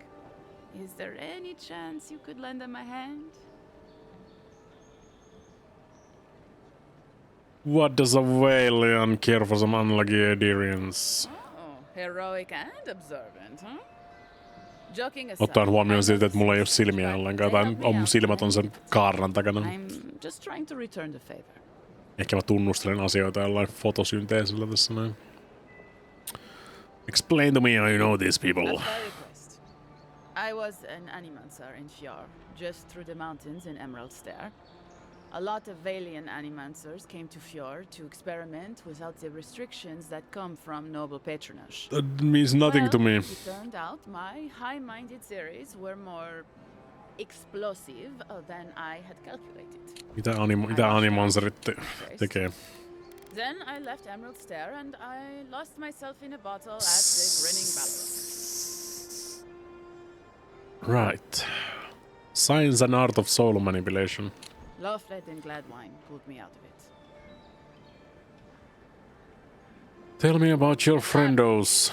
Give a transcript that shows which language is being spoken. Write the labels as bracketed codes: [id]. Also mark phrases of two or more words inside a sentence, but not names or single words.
[en] Is there any chance you could lend them a hand? What does a Valian care for some unlucky Adirians? Oh, heroic and observant, huh? Joking aside, [fi] Ottaen huomioon siitä, että mulla ei ole silmiä ollenkaan, tai on mun silmät on sen kaarnan takana. [en] I'm just trying to return the favor. [fi] Ehkä mä tunnustelen asioita jollain fotosynteesillä tässä näin. [en] Explain to me how you know these people. At my request. I was an animancer in Fjord, just through the mountains in Emerald Stair. A lot of Valian animancers came to Fjord to experiment without the restrictions that come from noble patronage. That means nothing to me. It turned out my high-minded theories were more explosive than I had calculated. [fi] Mitä animanserit tekee? [en] Then I left Emerald Stair and I lost myself in a bottle at the Grinning Balrog. Right. Science and art of soul manipulation. Lawfled and Gladwine pulled me out of it. Tell me about your friendos.